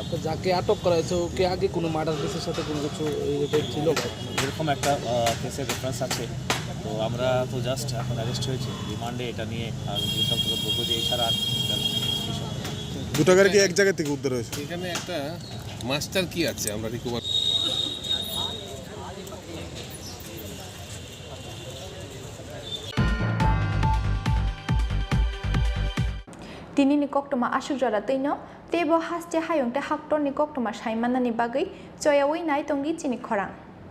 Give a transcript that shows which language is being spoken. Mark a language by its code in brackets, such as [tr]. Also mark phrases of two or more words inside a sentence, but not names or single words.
[bn] যাকে আটক করা হয়েছে ওকে আগে কোনো মার্ডার কেসের সাথে কোনো কিছু ছিল? এরকম একটা কেসের রেফারেন্স আছে। তো আমরা তো জাস্ট এখন অ্যারেস্ট হয়েছে, রিমান্ডে এটা নিয়ে আর জিজ্ঞাসাবাদ করবো যে এছাড়া আর দুটো গাড়ি কি এক জায়গা থেকে উদ্ধার হয়েছে? এখানে একটা [en] master key [bn] আছে আমরা রিকভার। [trp] Tini ni koktoma asuk jora tino tebo haste hayong te haktor ni koktoma saimanani bagai choyawi nai tongi chini khorang.